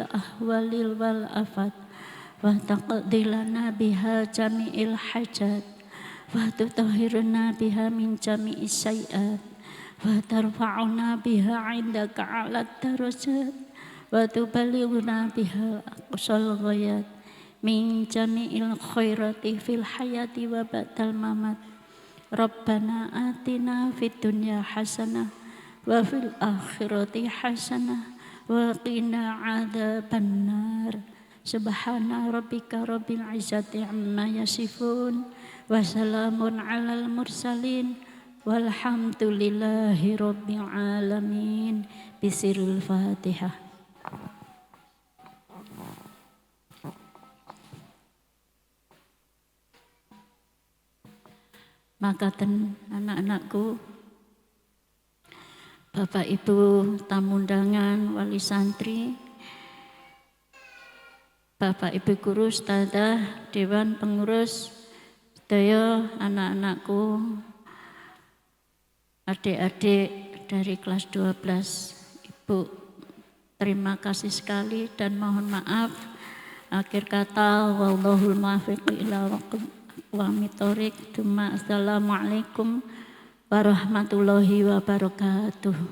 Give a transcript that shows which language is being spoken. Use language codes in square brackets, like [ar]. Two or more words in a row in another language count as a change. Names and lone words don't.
[ar] الأهوال والآفات وتقضي لنا بها جميع الحاجات وتطهرنا بها من جميع السيئات وترفعنا بها عندك أعلى الدرجات وتبلغنا بها أقصى الغايات من جميع الخيرات في الحياة وبعد الممات. ربنا آتنا في الدنيا حسنة وفي الآخرة حسنة وقنا عذاب النار. سبحان ربك رب العزة عما يصفون وسلام على المرسلين والحمد لله رب العالمين. بسر الفاتحة. [id] Makaten anak-anakku, Bapak Ibu tamu undangan wali santri, Bapak Ibu guru, ustadzah, dewan pengurus, sedaya anak-anakku, adik-adik dari kelas 12, Ibu terima kasih sekali dan mohon maaf. Akhir kata, [ar] والله الموفق إلى أقوم الطريق. السلام عليكم ورحمة الله وبركاته.